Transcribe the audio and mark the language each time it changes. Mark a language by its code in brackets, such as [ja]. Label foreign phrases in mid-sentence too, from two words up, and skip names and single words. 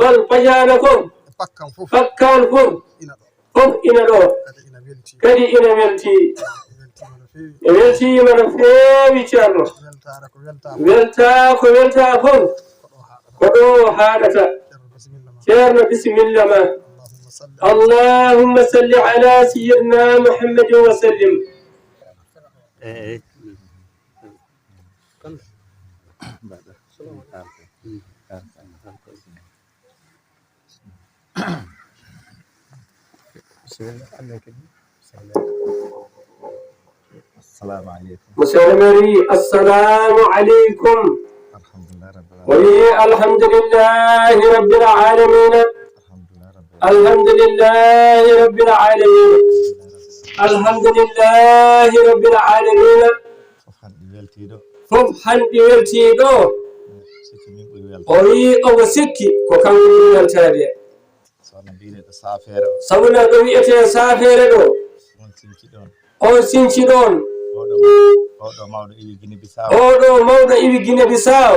[ff] bal pacaano fof. E pakkan fof. E pakkan fof. Ina ɗo. Fof ina ɗo. Kadi ina welti. Kadi ina welti. Weltima no feewi. E weltima no feewi, Ceerno. Weltare ko welta. Welta ko welta fof. Ko ɗo haɗata. Ko ɗo haɗata. Ceerno, bisimilla ma. Ceerno, bisimilla ma. [ar] اللهم صل على اللهم صل على سيدنا محمد وسلم. Eh, eh. [ff] Kan? Mbaɗa. [ar] سلام عليكم. [ff] Alaikum. Bismillah. Anna kadi. Bismillah. [ar] السلام عليكم. Musulmari, السلام عليكم. الحمد لله رب العالمين. Oui, الحمد لله رب العالمين. الحمد لله رب العالمين. الحمد لله رب العالمين. الحمد لله رب العالمين. [ff] Fof hanɗi weltiiɗo. Fof hanɗi weltiiɗo. Sikki min ɓuri welde. O wii omo sikki ko kanko ɓuri weltade. Sabu no mbiɗen ɗo saafeere o. Sabu no ɗo wiyetee saafeere ɗo. On sinci ɗon. On sinci ɗon. Oɗo ma-, oɗo mawɗo iwi Gine Bisaw. Oɗo mawɗo iwi Gine Bisaw.